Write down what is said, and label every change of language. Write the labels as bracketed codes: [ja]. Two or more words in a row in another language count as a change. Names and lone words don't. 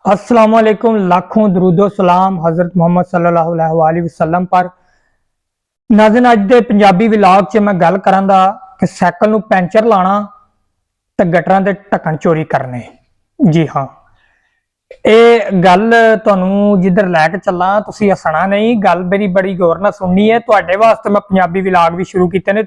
[ur] السلام علیکم۔ لاکھوں درودو سلام حضرت محمد [ar] صلى الله عليه وسلم [ur] پر. [pa] ناظرین، اج دے پنجابی ولاگ چ میں گل کراں گا کہ سائیکل نوں پنکچر لانا تے گٹراں دے ڈھکن چوری کرنے. جی ہاں، یہ گل تہانوں جدھر لیکے چلاں تسیں ہسنا نہیں. گل میری بڑی غور نال سننی ہے۔ تہاڈے واسطے میں پنجابی ولاگ بھی شروع کیتے نے.